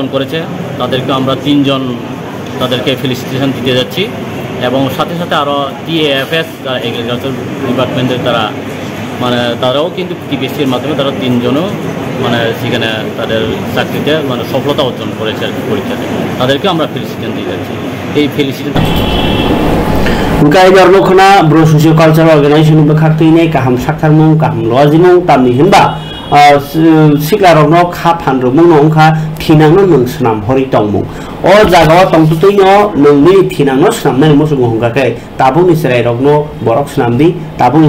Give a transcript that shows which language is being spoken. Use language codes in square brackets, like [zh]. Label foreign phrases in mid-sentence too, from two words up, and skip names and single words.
[bn] করেছে তাদেরকে আমরা 3 জন তাদেরকে ফেলিসিটেশন দিতে যাচ্ছি এবং সাথে সাথে আরও TAFS যারা [en] agriculture department [bn] তারা মানে তারাও কিন্তু টিপিএসসির মাধ্যমে তারা 3 জনও মানে সেখানে তাদের চাকরিতে মানে সফলতা অর্জন করেছে পরীক্ষাতে তাদেরকে আমরা ফেলিসিটেশন দিয়ে যাচ্ছি এই ফেলিসিটেশন [trp] Gai Darnokhana Bro Socio Cultural Organization bekhakti nei kaham saktarmung kaham lojimung tamni hinba siklarokno kha phanrokmung ongkha thinangno nung snam hori tongmung o jagao tongtuino nungni thinangno snamnai musung hongkake tabungni serairokno borok snamdi tabungni